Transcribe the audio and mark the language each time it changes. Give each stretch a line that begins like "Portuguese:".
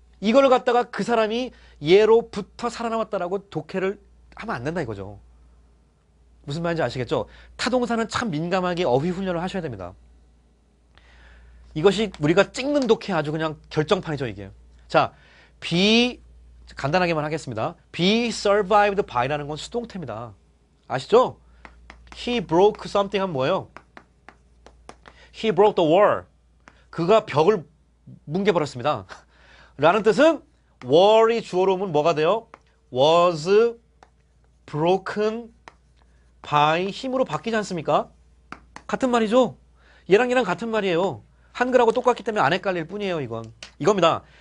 Korean: 이걸 갖다가 그 사람이 얘로부터 살아남았다라고 독해를 하면 안 된다 이거죠. 무슨 말인지 아시겠죠? 타동사는 참 민감하게 어휘 훈련을 하셔야 됩니다. 이것이 우리가 찍는 독해 아주 그냥 결정판이죠 이게. 자, be 간단하게만 하겠습니다. be survived by라는 건 수동태입니다. 아시죠?
English: He broke something
Korean: 하면 뭐예요?
English: He broke the wall.
Korean: 그가 벽을 뭉개버렸습니다. 라는 뜻은 wall이 주어로 오면 뭐가 돼요? was broken by 힘으로 바뀌지 않습니까? 같은 말이죠? 얘랑 같은 말이에요. 한글하고 똑같기 때문에 안 헷갈릴 뿐이에요, 이건. 이겁니다.